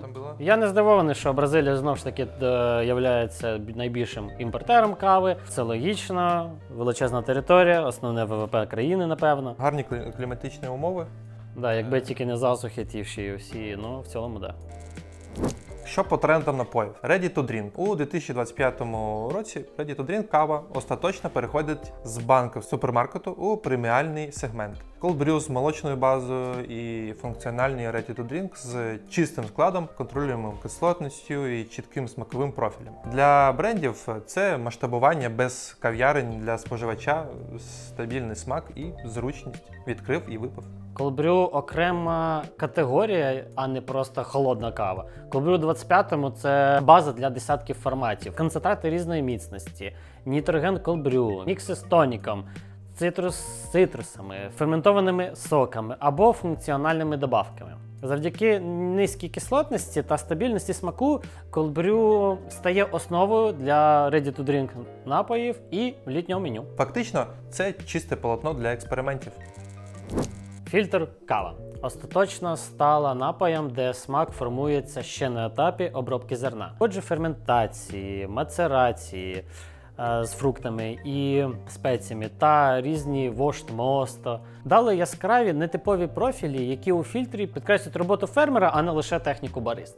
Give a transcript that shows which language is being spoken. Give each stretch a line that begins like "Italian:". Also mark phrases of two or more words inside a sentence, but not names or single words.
Ukrainian: Я не здивований, що Бразилія знову ж таки є найбільшим імпортером кави. Це логічно, величезна територія, основне ВВП країни, напевно. Гарні кліматичні умови. Да, якби тільки не засухи ті всі, в цілому, да. Що по трендам напоїв?
English: Ready to drink.
Ukrainian: У 2025 році
English: Ready to drink
Ukrainian: кава остаточно переходить з банку супермаркету у преміальний сегмент.
English: Cold brew
Ukrainian: з молочною базою і функціональний
English: Ready to drink
Ukrainian: з чистим складом, контролюємою кислотністю і чітким смаковим профілем. Для брендів це масштабування без кав'ярень для споживача, стабільний смак і зручність. Відкрив і випив.
English: Cold brew
Ukrainian: – окрема категорія, а не просто холодна кава.
English: Cold brew
Ukrainian: у 25-му – це база для десятків форматів. Концентрати різної міцності, нітроген
English: cold brew,
Ukrainian: мікси з тоніком, цитрусами, ферментованими соками або функціональними добавками. Завдяки низькій кислотності та стабільності смаку
English: cold brew
Ukrainian: стає основою для
English: ready-to-drink
Ukrainian: напоїв і літнього меню. Фактично, це чисте полотно для експериментів. Фільтр кава остаточно стала напоєм, де смак формується ще на етапі обробки зерна. Отже, ферментації, мацерації з фруктами і спеціями та різні вошт мосто дали яскраві нетипові профілі, які у фільтрі підкреслюють роботу фермера, а не лише техніку бариста.